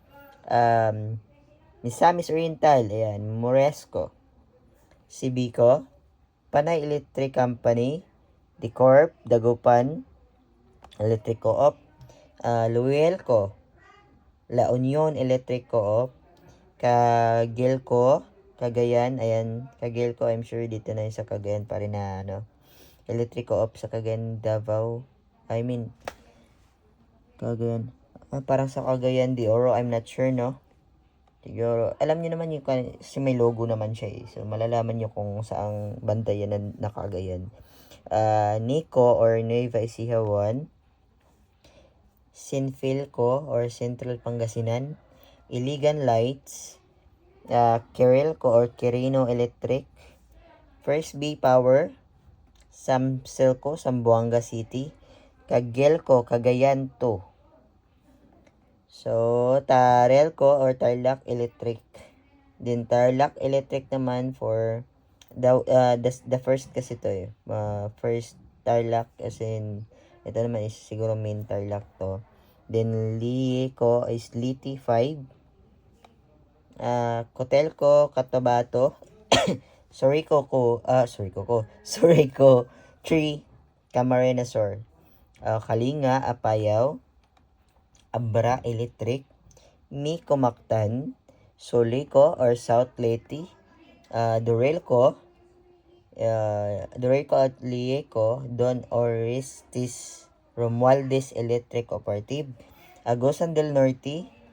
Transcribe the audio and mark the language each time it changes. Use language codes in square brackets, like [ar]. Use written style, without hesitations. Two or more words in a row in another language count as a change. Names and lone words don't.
[tl] Misamis Oriental, ayan, Moresco, Sibico, Panay Electric Company, Decorp, Dagupan Electric Co-op, Luelco, La Union Electric Co-op, Cagelco, Cagayan, ayan, Cagelco, [en] I'm sure [tl] dito na yun sa Cagayan pa rin na Electric Co-op sa Cagayan, Davao, Cagayan. Parang sa Cagayan de Oro, [en] I'm not sure, [tl] no? Siguro, alam niyo naman yung kasi may logo naman siya eh. So, malalaman niyo kung saang banda yan na Cagayan. Nico or Nueva Ecija 1, Sinfilco or Central Pangasinan, Iligan Lights, Kirilco or Quirino Electric, First B Power, Samselco, Zamboanga City, Cagelco, Cagayan 2. So, Tarelco or Tarlac Electric. Then, Tarlac Electric naman [en] for the first [tl] kasi to eh. First Tarlac [en] as in, [tl] ito naman is siguro main Tarlac to. Then, Lieco is Liti 5. Cotelco, Cotabato, Sorico 3, Camarines Sur, Kalinga, Apayao, Abra Electric, Nico Mactan, Solico or South Leyte, Durelco at Lieco, Don Orestes Romualdez Electric Cooperative, Agusan del Norte,